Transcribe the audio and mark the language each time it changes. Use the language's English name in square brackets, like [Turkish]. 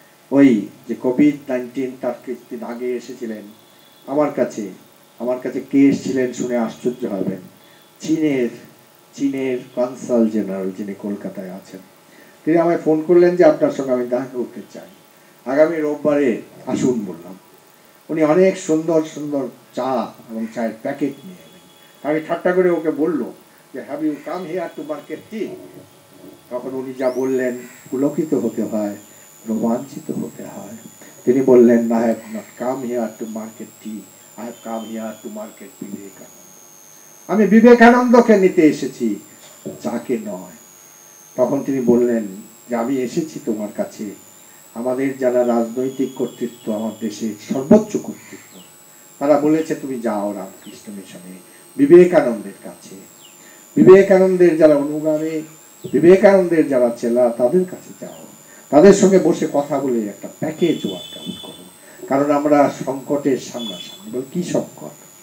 [Bangla] ওই যে কোভিড-19 তার কিছুদিন আগে এসেছিলেন আমার কাছে কে এসেছিলেন শুনে আশ্চর্য হবেন, চীনের কনসাল জেনারেল যিনি কলকাতায় আছেন, তিনি আমায় ফোন করলেন যে আপনার সঙ্গে আমি দেখা করতে চাই, আগামী রোববারে আসুন বললাম। উনি অনেক সুন্দর সুন্দর চা এবং চায়ের প্যাকেট নিয়ে এলেন। আমি ঠাট্টা করে ওকে বললো যে [English] Have you come here to market tea? [Bangla] তখন উনি যা বললেন, পুলকিত হতে হয়, রোমাঞ্চিত হতে হয়। তিনি বললেন, [English] I have not come here to market tea, I have come here to market Vivekananda. [Bangla] আমি বিবেকানন্দকে নিতে এসেছি, যাকে নয়। তখন তিনি বললেন যে আমি এসেছি তোমার কাছে, আমাদের যারা রাজনৈতিক কর্তৃত্ব, আমার দেশের সর্বোচ্চ কর্তৃত্ব, তারা বলেছে তুমি যাও রামকৃষ্ণ মিশনে, বিবেকানন্দের কাছে, বিবেকানন্দের যারা অনুগামী, বিবেকানন্দের যারা চেলা, তাদের কাছে যাও, তাদের সঙ্গে বসে কথা বলে একটা প্যাকেজ ওয়ার্কআউট করো, কারণ আমরা সংকটের সামনাসামনি। বল কি সংকট?